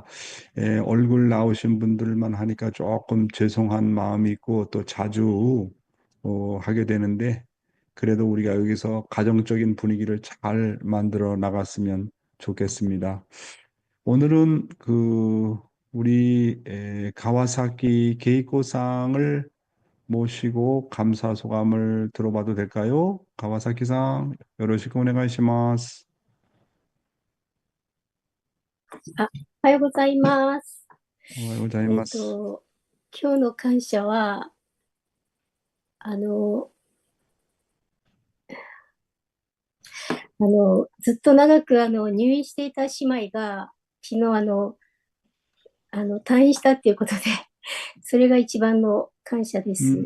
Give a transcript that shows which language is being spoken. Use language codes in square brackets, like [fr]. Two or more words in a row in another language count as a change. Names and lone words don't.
[ko] 얼굴 나오신 분들만 하니까 조금 죄송한 마음이 있고 또 자주 하게 되는데 그래도 우리가 여기서 가정적인 분위기를 잘 만들어 나갔으면 좋겠습니다. 오늘은 우리 가와사키 게이코상을 모시고 감사 소감을 들어봐도 될까요? [ja] 가와사키さん, よろしくお願いします. おはようございます。おはようございます。今日の感謝は、ずっと長く入院していた姉妹が、昨日退院したっていうことで、それが一番の感謝です